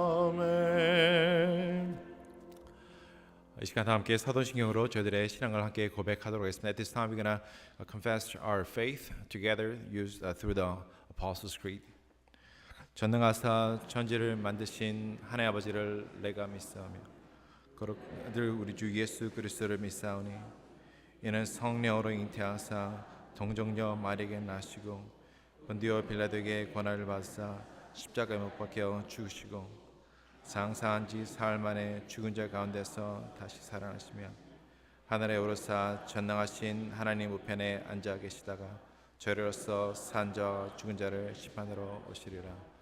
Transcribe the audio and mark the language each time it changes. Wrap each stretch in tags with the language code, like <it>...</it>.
<ko>아멘. 이 시간 다 함께 사도신경으로 저희들의 신앙을 함께 고백하도록 하겠습니다.</ko> <en>At this time we're gonna confess our faith together used through the Apostles' Creed.</en> <ko>전능하사 천지를 만드신 하나님 아버지를 내가 믿사오며 거룩 아들 우리 주 예수 그리스도를 믿사오니 이는 성령으로 잉태하사 동정녀 마리아에게 나시고 본디오 빌라도에게 권한을 받사 십자가에 못 박혀 죽으시고 장사한 지 사흘 만에 죽은 자 가운데서 다시 살아나시며 하늘에 오르사 전능하신 하나님 우편에 앉아 계시다가 저희로서 산 자와 죽은 자를 심판하러 오시리라.</ko>